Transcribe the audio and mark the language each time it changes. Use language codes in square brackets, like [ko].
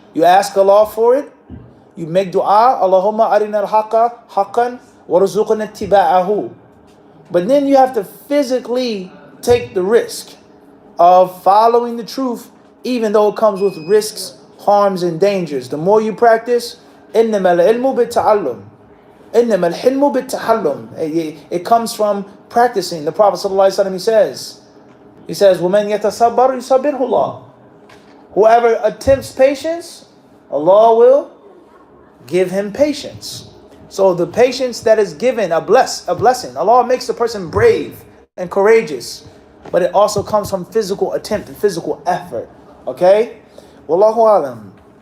[en] You ask Allah for it. You make dua, Allahumma arina al-haqqa haqqan warzuqna ittiba'ahu. But then you have to physically take the risk of following the truth, even though it comes with risks, harms, and dangers. The more you practice, [ar] إِنَّمَا الْعِلْمُ بِالتَّعَلُّمِ إِنَّمَا الْحِلْمُ بِالتَّعَلُّمِ. [en] It comes from practicing. The Prophet ﷺ, he says, [ar] وَمَنْ يَتَصَبَّرْ يُصَبِّرْهُ اللَّهُ. [en] Whoever attempts patience, Allah will give him patience. So the patience that is given, a blessing. Allah makes the person brave and courageous, but it also comes from physical attempt and physical effort. Okay? Wallahu alam.